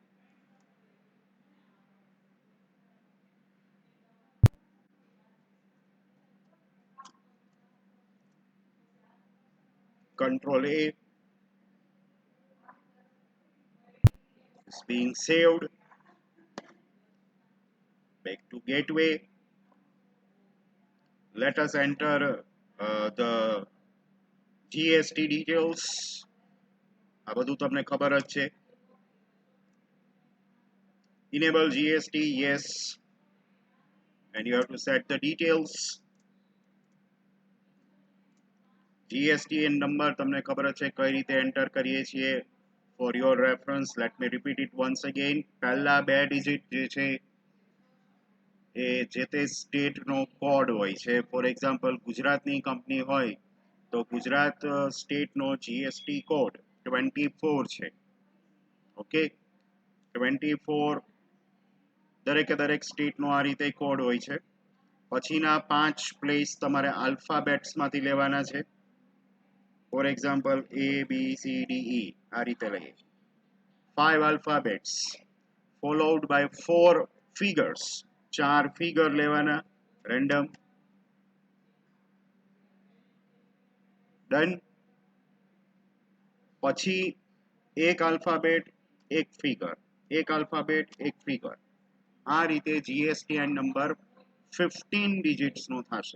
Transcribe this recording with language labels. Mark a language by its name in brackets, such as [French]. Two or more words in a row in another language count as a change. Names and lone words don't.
[English] Control A is being saved. Back to gateway. Let us enter the GST details. [Gujarati] આ બધું તમને ખબર જ છે. [English] Enable GST, yes. And you have to set the details. GSTN number [Gujarati] તમને ખબર જ છે કઈ રીતે એન્ટર કરીએ છીએ. [English] For your reference, let me repeat it once again. [Gujarati] પહેલા બે ડિજિટ જે છે એ જે તે સ્ટેટનો કોડ હોય છે. [English] for example, [Gujarati] ગુજરાતની કંપની હોય તો ગુજરાત સ્ટેટનો [English] GST code [Gujarati] 24 છે. ઓકે, 24 દરેકે દરેક સ્ટેટનો આ રીતે કોડ હોય છે. પછીના 5 પ્લેસ તમારે આલ્ફાબેટ્સમાંથી લેવાના છે. [English] for example, [Gujarati] ABCDE આ રીતે લઈએ. [English] 5 alphabets followed by 4 figures. [Gujarati] 4 ફિગર લેવાના રેન્ડમ. ડન. પછી એક આલ્ફાબેટ એક ફિગર, એક આલ્ફાબેટ એક ફિગર. આ રીતે [English] GSTI number [Gujarati] 15 ડિજિટ્સ નો થશે.